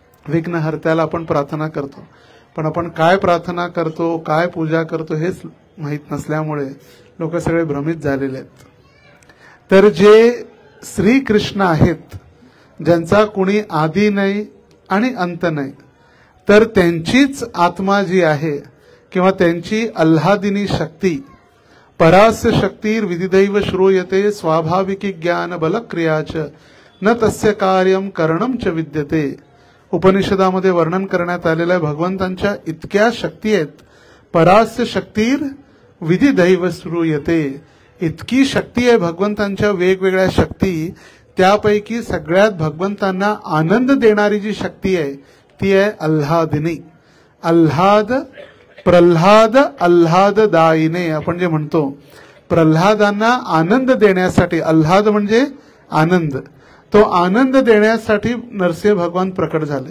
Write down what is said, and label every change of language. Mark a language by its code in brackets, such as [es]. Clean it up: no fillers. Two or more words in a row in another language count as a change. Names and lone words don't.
[mr] विघ्नहर्त्याला आपण प्रार्थना करतो, पण आपण काय प्रार्थना करतो, काय पूजा करतो हेच माहीत नसल्यामुळे लोक सगळे भ्रमित झालेले आहेत. तर जे श्रीकृष्ण आहेत, ज्यांचा कुणी आदी नाही आणि अंत नाही, तर त्यांचीच आत्मा जी आहे किंवा त्यांची अल्हादिनी शक्ती, [sa] परास्य शक्तीर विधिदैव श्रूयते स्वाभाविकी ज्ञान बलक्रियाच न तस्य कार्यम करणम च विद्यते. [mr] उपनिषदामध्ये वर्णन करण्यात आलेल्या भगवंतांच्या इतक्या शक्ती आहेत. [sa] परास्य शक्तीर विधिदैव श्रूयते, [mr] इतकी शक्ती आहे भगवंतांच्या, वेगवेगळ्या शक्ती. त्यापैकी सगळ्यात भगवंतांना आनंद देणारी जी शक्ती आहे ती आहे अल्हादिनी. अल्हाद, प्रल्हाद अल्हाददायिने आपण जे म्हणतो, प्रल्हादांना आनंद देण्यासाठी, अल्हाद म्हणजे आनंद, तो आनंद देण्यासाठी नरसिंह भगवान प्रकट झाले.